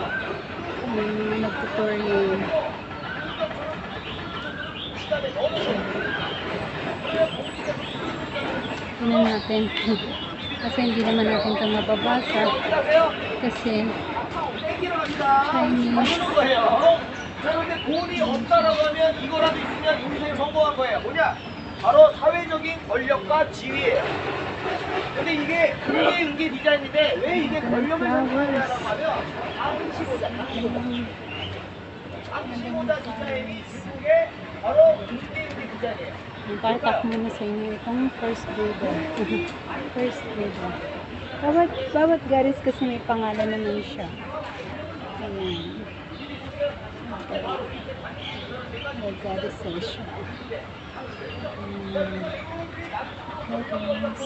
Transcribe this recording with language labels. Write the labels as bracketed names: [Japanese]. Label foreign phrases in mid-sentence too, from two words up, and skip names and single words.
[Filipino] Nagtutorial. Tingnan natin. Kasi hindi naman natin ito mababasa. Kasi Chinese. [Korean] 그런데 돈이 없다라고 하면 이거라도 있으면 인생에 성공한 거예요. 뭐냐? 바로 사회적인 권력과 지위예요. 근데 이게 은게 디자인인데 왜 이게 권력을 상징하냐라고 하면 당시보다 디자인이 중국의 바로 은게 디자인이에요. [Filipino] Ipatak muna sa inyo itong [English] first Buddha. First Buddha. [Filipino] Bawat garis kasi may pangalan naman siya. Ayan. May garis na siya. Garis.